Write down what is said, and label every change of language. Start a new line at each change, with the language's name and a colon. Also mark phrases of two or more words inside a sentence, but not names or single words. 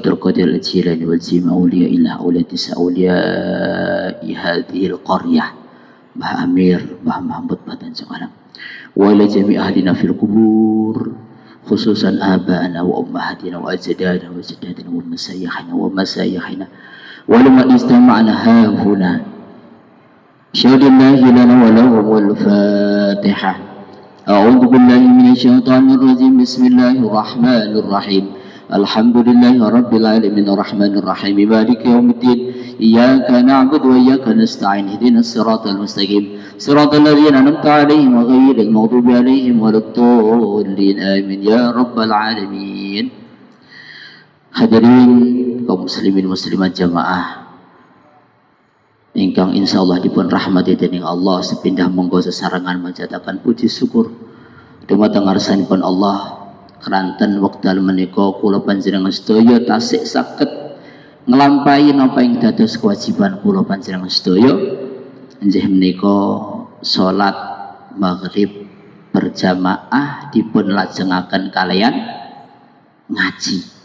Arabic: عبد القادر الجيلاني والجميع أولياء الله أولياتس أولياء هذه القرية Mbah Amir, Mbah Mahmud Batan Semarang وإلى جميع أهلنا في القبور خصوصا آباءنا وأمهاتنا وأجدادنا وسيدنا ومشايخنا ومشايخنا ولما استمعنا ههنا شهد الله لنا ولهم والفاتحة. أعوذ بالله من الشيطان الرجيم. بسم الله الرحمن الرحيم. الحمد لله رب العالمين الرحمن الرحيم مالك يوم الدين إياك نعبد وإياك نستعين اهدنا الصراط المستقيم صراط الذين أنعمت عليهم غير المغضوب عليهم ولا الضالين آمين يا رب العالمين.
Javanese: Hadirin kaum muslimin muslimat jamaah ingkang insyaallah dipun rahmati dening Allah, sepindah monggo sesarengan majataken puji syukur dumateng ngarsanipun Allah. Keranten wekdal menika kula panjenengan sedaya tasih saged nglampahi napa ing dados kewajiban kula panjenengan sedaya, inggih menika salat maghrib berjamaah dipun lajengaken kalian ngaji.